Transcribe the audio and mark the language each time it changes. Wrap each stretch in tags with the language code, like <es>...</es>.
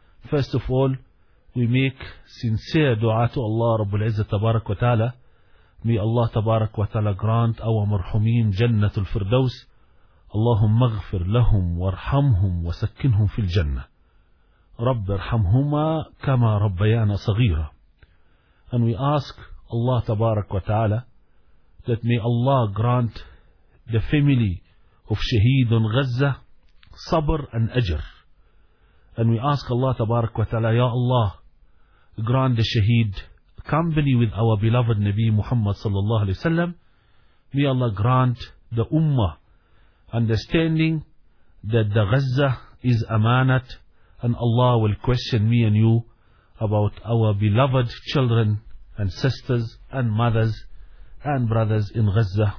<en>First of all, we make sincere dua to Allah Rabbul Izzah</en> <ar>Tabarak wa Ta'ala.</ar> <en>May Allah</en> <ar>Tabarak wa Ta'ala</ar> <en>grant our marhumin Jannatul Firdaus.</en> <ar>Allahumma ghafir lahum warhamhum wa sakkinhum fil Jannah. رب ارحمهما كما ربيانا صغيرا.</ar> <en>And we ask Allah</en> <ar>تبارك وتعالى</ar> <en>that may Allah grant the family of شهيد غزة صبر and أجر. And we ask Allah</en> <ar>تبارك وتعالى, يا الله,</ar> <en>grant the شهيد company with our beloved نبي محمد</en> <ar>صلى الله عليه وسلم.</ar> <en>May Allah grant the ummah understanding that the غزة is amanat, and Allah will question me and you about our beloved children and sisters and mothers and brothers in Gaza.</en>